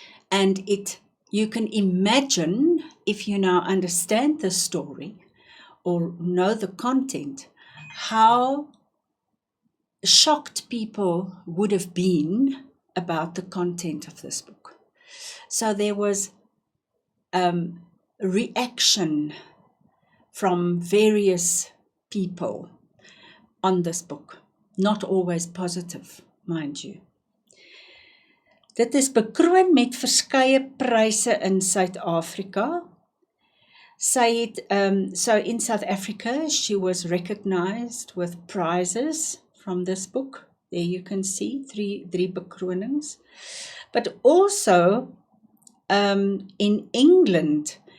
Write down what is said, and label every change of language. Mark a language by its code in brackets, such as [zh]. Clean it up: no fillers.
[en] And you can imagine, if you now understand the story or know the content, how shocked people would have been about the content of this book. So there was reaction from various people on this book, not always positive, mind you. [af] Dit is bekroon met verskeie pryse in Suid-Afrika. [en] So in South Africa, she was recognized with prizes from this book. There you can see [af] drie bekronings. [en] But also in England,